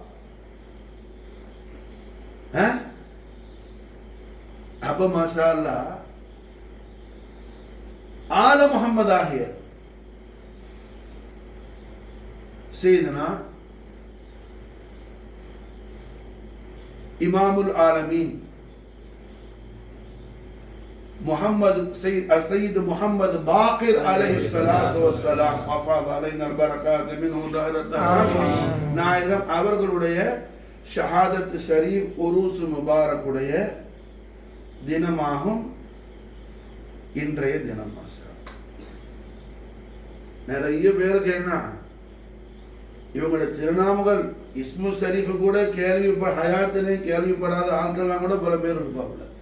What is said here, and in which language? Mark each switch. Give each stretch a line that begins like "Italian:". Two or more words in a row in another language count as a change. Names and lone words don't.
Arabic: அப்ப ما شاء الله آل محمد ஆகிய سيدنا إمام العالمين محمد سيد محمد باقر عليه الصلاة والسلام حفظ علينا البركات منه دهر الدهر.
Tamil: நாயகம் அவர்களுடைய ஷஹாதத் ஷரீஃப் உருஸ் முபாரக்குடைய தினமாகும் இன்றைய தினம். நிறைய பேருக்கு என்ன, இவங்களுடைய திருநாமங்கள்
Arabic: اسم شريف
Tamil: கூட ஹயாத்திலே கேள்விப்படாத ஆட்கள்லாம் கூட பல பேர் இருப்பாங்க.